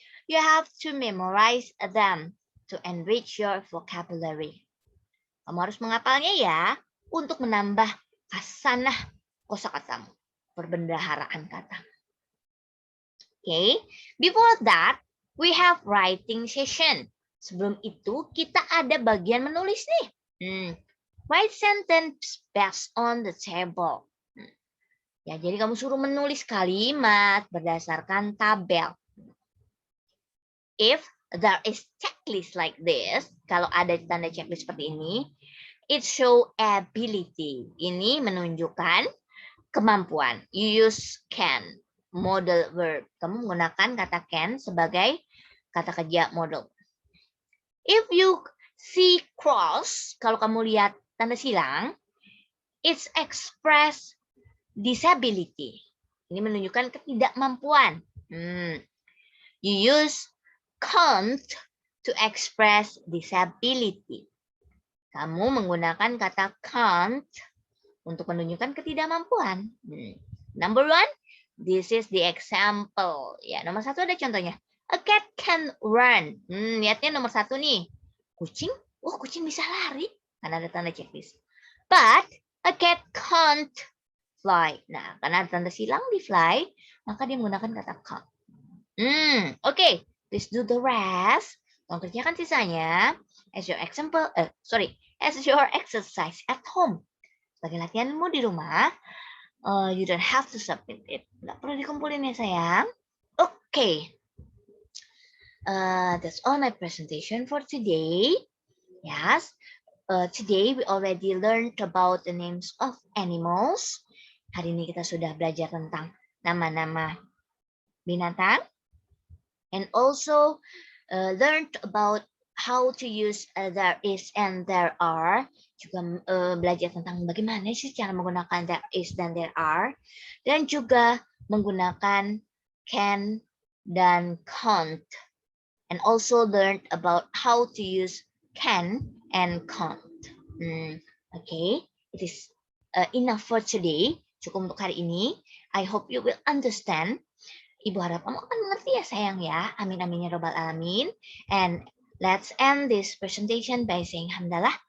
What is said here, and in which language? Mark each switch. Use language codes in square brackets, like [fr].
[en] You have to memorize them to enrich your vocabulary. [id] Kamu harus menghafalnya ya, untuk menambah khasanah kosakatamu, perbendaharaan kata. [en] Okay, before that, we have writing session. [id] Sebelum itu, kita ada bagian menulis nih. [en] Write sentence based on the table. [id] Ya, jadi kamu suruh menulis kalimat berdasarkan tabel. [en] If there is checklist like this, [id] kalau ada tanda checklist seperti ini, [en] it show ability. [id] Ini menunjukkan kemampuan. [en] You use can, modal verb. [id] Kamu menggunakan kata can sebagai kata kerja modal. [en] If you see cross, [id] kalau kamu lihat tanda silang, [en] it's express disability. [id] Ini menunjukkan ketidakmampuan. [en] You use can't to express disability. [id] Kamu menggunakan kata can't untuk menunjukkan ketidakmampuan. [en] Number 1, this is the example. [id] Ya, nomor 1 ada contohnya. [en] A cat can run. [id] Lihatnya nomor 1 nih. Kucing? Kucing bisa lari. Karena ada tanda checklist. [en] But a cat can't fly. [id] Nah, karena ada tanda silang di fly, maka dia menggunakan kata can't. [en] Okay, please do the rest. [id] Tolong kerjakan sisanya [en] as your exercise at home. [id] Sebagai latihanmu di rumah, [en] you don't have to submit it. [id] Nggak perlu dikumpulin ya sayang. [en] Okay. That's all my presentation for today. Yes. Today we already learned about the names of animals. [id] Hari ini kita sudah belajar tentang nama-nama binatang. [en] And also learned about how to use there is and there are. [id] Juga belajar tentang bagaimana sih cara menggunakan there is dan there are. Dan juga menggunakan can dan can't. [en] And also learned about how to use can and can't. Okay, it is enough for today. [id] Cukup untuk hari ini. [en] I hope you will understand. [id] Ibu harap kamu akan mengerti ya sayang ya. [ar] Amin amin ya robbal alamin. [en] And let's end this presentation by saying hamdalah.